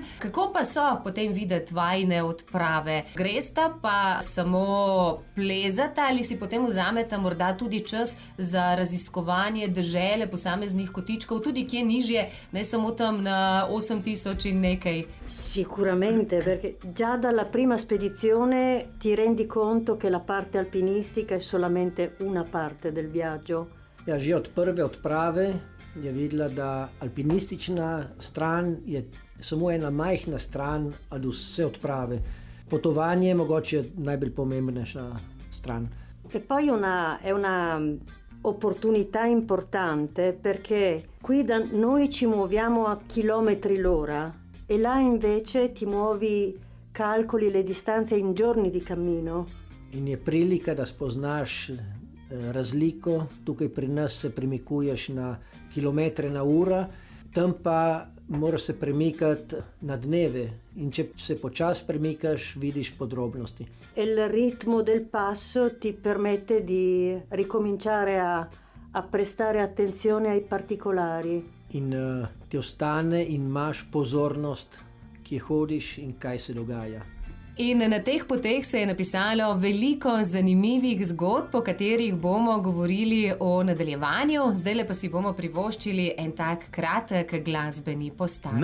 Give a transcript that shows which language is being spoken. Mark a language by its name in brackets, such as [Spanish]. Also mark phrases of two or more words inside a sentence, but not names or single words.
[Slovenian] Kako pa so potem videti vajine odprave? Gresta pa samo plezata ali si potem vzameta morda tudi čas za raziskovanje dežele, posameznih kotičkov, tudi kje nižje, ne samo tam na 8000 in nekaj? [Italian] Sicuramente, perché già dalla prima spedizione ti rendi conto che la parte alpinistica è solamente una parte del viaggio. [Slovenian] Ja, že od prve odprave je videla, da alpinistična stran je samo ena majhna stran od vse odprave. Potovanje je mogoče najbolj pomembnejša stran. [Italian] E poi è una opportunità importante perché qui da noi ci muoviamo a chilometri l'ora e là invece ti muovi, calcoli le distanze in giorni di cammino. [Slovenian] In je prilika, da spoznaš razliko. Tukaj pri nas se premikuješ na kilometre na uro, tam pa moraš se premikati na dneve in če se počasi premikaš, vidiš podrobnosti. [Italian] Il ritmo del passo ti permette di ricominciare a prestare attenzione ai particolari. [Slovenian] In ti ostane in imaš pozornost, kje hodiš in kaj se dogaja. In na teh poteh se je napisalo veliko zanimivih zgodb, o katerih bomo govorili v nadaljevanju. Zdajle pa si bomo privoščili en tak kratek glasbeni postanek.